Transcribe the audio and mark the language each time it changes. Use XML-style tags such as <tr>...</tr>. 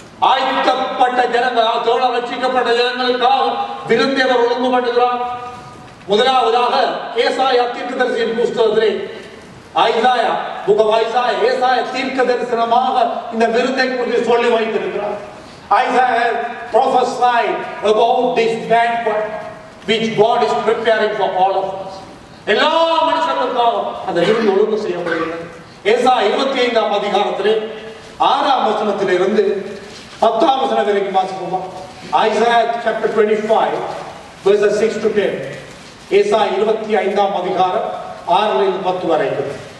<ta>ஆயத்தப்பட்ட ஜனங்கள், தோழர் ரட்சிக்கப்பட்ட ஜனங்களுக்காக விருந்தை அவர் ஒழுங்கு பண்ணுகிறார். முதலாவதாக ஏசாயா தீர்க்கதரிசியின் புஸ்தகத்திலே ஏசாயா தீர்க்க தரிசனமாக இந்த விருந்தை குறித்து சொல்லி வைத்திருக்கிறார்.</ta> <en>Isaiah prophesied about this banquet which God is preparing for all of us.</en> <ta>எல்லா மனுஷர்களுக்காக அந்த விருந்து ஒழுங்கு செய்யப்படுகிறது. ஏசாயா 25ஆம் அதிகாரத்திலே 6ஆம் வசனத்திலிருந்து 10ஆம் வசனம் வரைக்கும் வாசிப்போமா?</ta> <en>Isaiah chapter 25 verses 6 to 10.</en> <ta>ஏசாயா 25ஆம் அதிகாரம் 6லிருந்து 10 வரைக்கும்.</ta>